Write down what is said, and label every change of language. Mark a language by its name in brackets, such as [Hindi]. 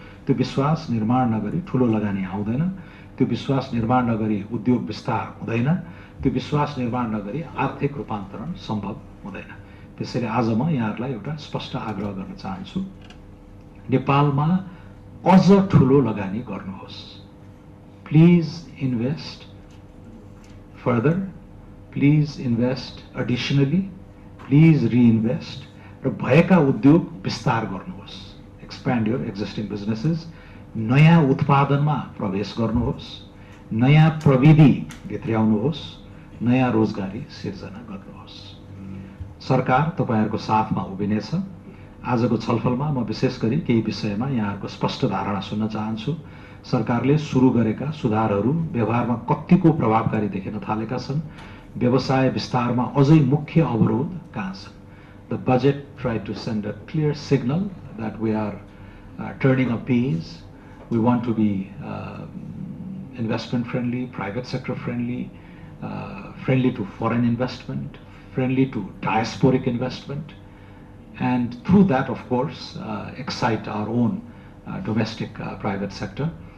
[Nepali] त्यो विश्वास निर्माण नगरी ठुलो लगानी आउँदैन, त्यो विश्वास निर्माण नगरी उद्योग विस्तार हुँदैन, त्यो विश्वास निर्माण नगरी आर्थिक रूपान्तरण सम्भव हुँदैन। त्यसैले आज म यहाँहरूलाई एउटा स्पष्ट आग्रह गर्न चाहन्छु, नेपालमा अझ ठुलो लगानी गर्नुहोस्। [English] Please invest further, please invest additionally, please reinvest, [Nepali] र भएका उद्योग विस्तार गर्नुहोस्। [English] Expand your existing businesses, [Nepali] नयाँ उत्पादनमा प्रवेश गर्नुहोस्, नयाँ प्रविधि भित्र्याउनुहोस्, नयाँ रोजगारी सिर्जना गर्नुहोस्। सरकार तपाईहरुको साथमा उभिनेछ। आजको छलफलमा म विशेष गरी केही विषयमा यहाँहरुको स्पष्ट धारणा सुन्न चाहन्छु। सरकारले सुरु गरेका सुधारहरू व्यवहारमा कतिको प्रभावकारी देखिन थालेका छन्। व्यवसाय विस्तारमा अझै मुख्य अवरोध कहाँ छन्? [English] The budget tried to send a clear signal that we are turning a page. We want to be investment friendly, private sector friendly, friendly to foreign investment, friendly to diasporic investment, and through that, of course, excite our own domestic private sector.